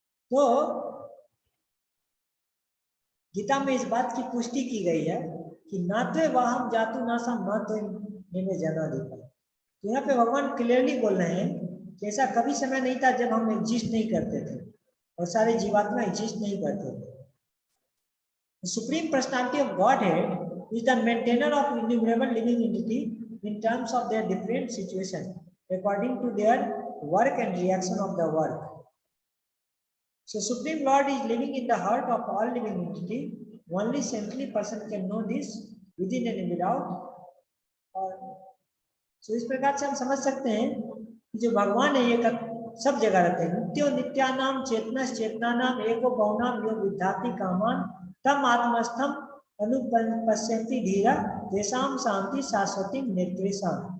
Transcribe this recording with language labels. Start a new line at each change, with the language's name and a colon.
Hindi: तो गीता में इस बात की पुष्टि की गई है कि
Sanskrit: नाते वाहम जातु नासम नाते में जाना देता।
Hindi: तो यहाँ पे भगवान क्लियरली बोल रहे हैं कि ऐसा कभी समय नहीं था जब हम एग्जिस्ट नहीं करते थे और सारे जीवात्मा एग्जिस्ट नहीं करते थे।
English: Supreme personality of Godhead is the maintainer of innumerable living entity in terms of their different situation according to their work and reaction of the work। So Supreme Lord is living in the heart of all living entity। Only saintly person can know this within and without।
Hindi: और so इस प्रकार से हम समझ सकते हैं कि जो भगवान है ये सब जगह रहते हैं।
Sanskrit: नित्यो नित्यानाम चेतना चेतनानाम एको बहुनाम यो विद्याति कामान तम आत्मस्थम अनुपश्यन्ति धीरा तेषाम शांति शाश्वती नेत्रेषाम।